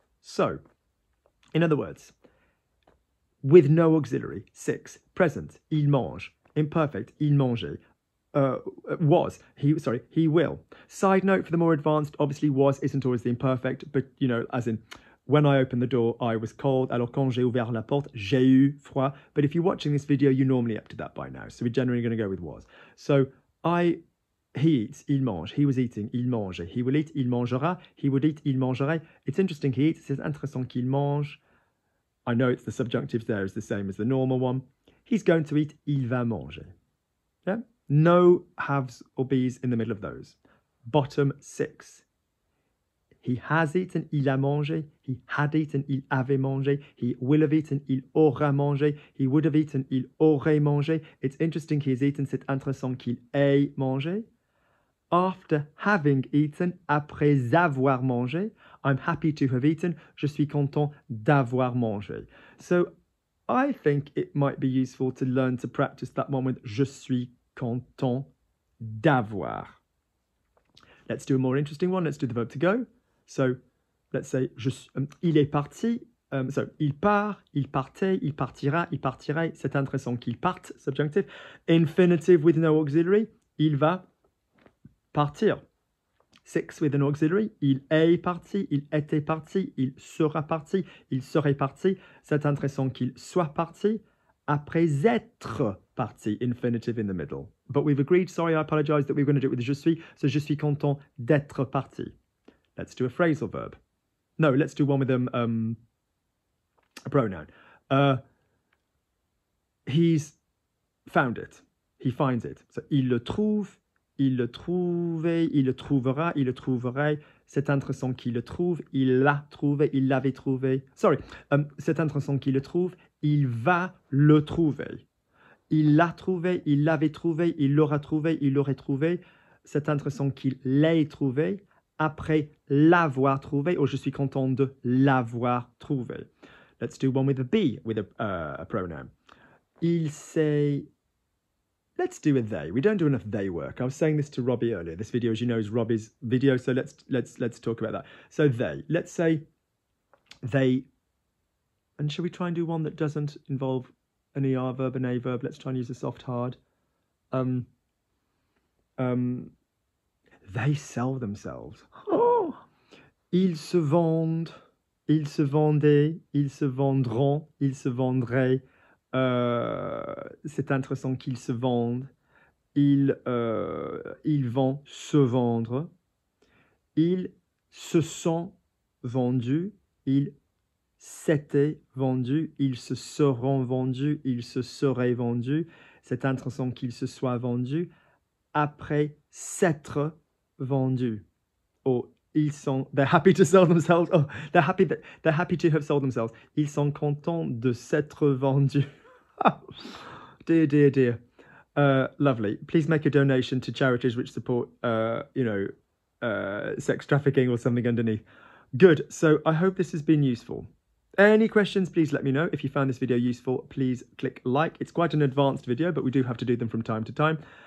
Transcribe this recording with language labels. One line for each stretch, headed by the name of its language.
English: So, in other words, with no auxiliary, 6, present,
French: il mange,
English: imperfect,
French: il mangeait,
English: was, he will. Side note for the more advanced, obviously was isn't always the imperfect, but, you know, as in, when I opened the door, I was cold.
French: Alors quand j'ai ouvert la porte, j'ai eu froid.
English: But if you're watching this video, you're normally up to that by now. So we're generally going to go with was. So he eats,
French: il mange.
English: He was eating, il mange. He will eat,
French: il mangera.
English: He would eat,
French: il mangerait.
English: It's interesting, he eats.
French: C'est intéressant qu'il mange.
English: I know it's the subjunctive there is the same as the normal one. He's going to eat,
French: il va manger.
English: Yeah? No haves or be's in the middle of those. Bottom 6. He has eaten,
French: il a mangé.
English: He had eaten,
French: il avait mangé.
English: He will have eaten,
French: il aura mangé.
English: He would have eaten,
French: il aurait mangé.
English: It's interesting, he has eaten,
French: c'est intéressant qu'il ait mangé.
English: After having eaten,
French: après avoir mangé.
English: I'm happy to have eaten.
French: Je suis content d'avoir mangé.
English: So I think it might be useful to learn to practice that one with
French: je suis content d'avoir.
English: Let's do a more interesting one. Let's do the verb to go. So let's say
French: il est parti. So il part, il partait, il partira, il partirait. C'est intéressant qu'il parte,
English: subjunctive. Infinitive with no auxiliary.
French: Il va partir.
English: 6 with an auxiliary.
French: Il est parti, il était parti, il sera parti, il serait parti. C'est intéressant qu'il soit parti. Après être parti,
English: infinitive in the middle. But we've agreed, sorry, I apologize, that we were going to do it with je suis.
French: So je suis content d'être parti.
English: Let's do a phrasal verb. No, let's do one with a pronoun. He's found it. He finds it.
French: So il le trouve, il le trouvait, il le trouvera, il le trouverait. C'est intéressant qu'il le trouve, il l'a trouvé, il l'avait trouvé. Sorry, c'est intéressant qu'il le trouve, il va le trouver. Il l'a trouvé, il l'avait trouvé, il l'aura trouvé, il l'aurait trouvé. C'est intéressant qu'il l'ait trouvé. Après l'avoir trouvé, or je suis content de l'avoir trouvé.
English: Let's do one with a be, with a pronoun.
French: Il s'est...
English: Let's do a they. We don't do enough they work. I was saying this to Robbie earlier. This video, as you know, is Robbie's video, so let's talk about that. So they. Let's say they... And shall we try and do one that doesn't involve an ER verb, an A verb? Let's try and use a soft hard. They sell themselves. Oh!
French: Ils se vendent, ils se vendaient, ils se vendront, ils se vendraient. C'est intéressant qu'ils se vendent. Ils vont se vendre. Ils se sont vendus. Ils s'étaient vendus. Ils se seront vendus. Ils se seraient vendus. C'est intéressant qu'ils se soient vendus. Après s'être vendus.
English: Or they're happy to sell themselves. Oh, they're happy to have sold themselves.
French: Ils sont contents de s'être vendus.
English: Dear, dear, dear. Lovely. Please make a donation to charities which support, sex trafficking or something underneath. Good. So I hope this has been useful. Any questions, please let me know. If you found this video useful, please click like. It's quite an advanced video, but we do have to do them from time to time.